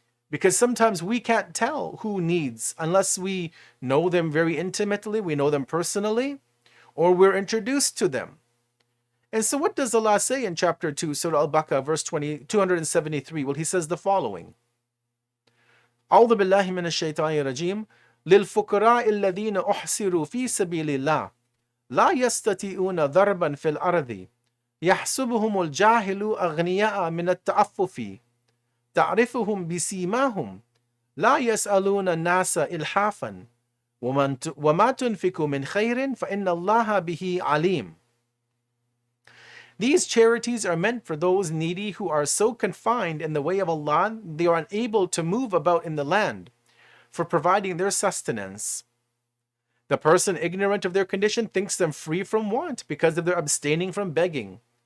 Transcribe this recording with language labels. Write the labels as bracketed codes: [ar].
[en] Because sometimes we can't tell who needs unless we know them very intimately, we know them personally, or we're introduced to them. And so what does Allah say in chapter 2, Surah Al-Baqarah, verse 273? Well, He says the following. [ar] أعوذ بالله من الشيطان الرجيم للفقراء الذين أحصروا في سبيل الله لا يستطيعون ضربا في الأرض يحسبهم الجاهل أغنياء من التعفف تعرفهم بسيماهم لا يسألون الناس إلحافا وما تنفقوا من خير فإن الله به عليم. [en] These charities are meant for those needy who are so confined in the way of Allah they are unable to move about in the land for providing their sustenance. The person ignorant of their condition thinks them free from want because of their abstaining from begging.